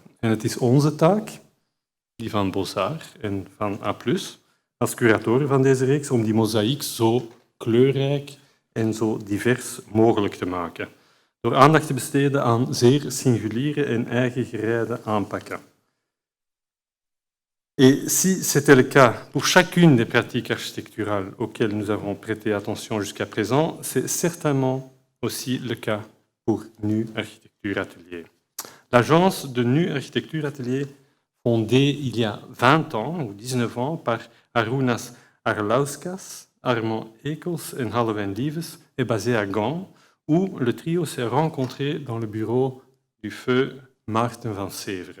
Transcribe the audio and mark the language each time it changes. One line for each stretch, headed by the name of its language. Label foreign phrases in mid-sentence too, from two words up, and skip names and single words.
Dutch: En het is onze taak, die van Bozar en van A+, als curatoren van deze reeks, om die mozaïek zo kleurrijk en zo divers mogelijk te maken. Door aandacht te besteden aan zeer singuliere en eigen gereide aanpakken.
French: Et si c'était le cas pour chacune des pratiques architecturales auxquelles nous avons prêté attention jusqu'à présent, c'est certainement aussi le cas pour NU Architectuuratelier. L'agence de NU Architectuuratelier, fondée il y a 20 ans ou 19 ans par Arūnas Arlauskas, Armand, Eeckels et Halewijn Lievens, est basée à Ghent, où le trio s'est rencontré dans le bureau du feu Maarten van Severen.